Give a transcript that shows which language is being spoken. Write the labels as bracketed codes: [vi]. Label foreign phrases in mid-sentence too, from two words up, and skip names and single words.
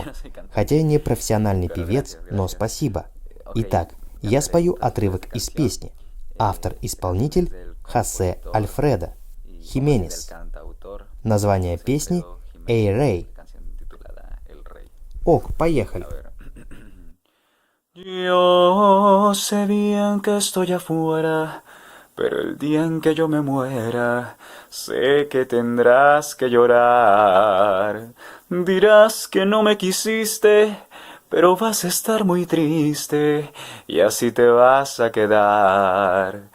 [ru] Хотя я не профессиональный певец, но спасибо. Итак, я спою отрывок из песни. Автор-исполнитель Хосе Альфредо Хименес. Название песни «Эй, Рэй». Ок, поехали. [es] Yo sé bien que estoy afuera, Pero el día en que yo me muera, sé que tendrás que llorar. Dirás que no me quisiste, pero vas a estar muy triste y así te vas a quedar.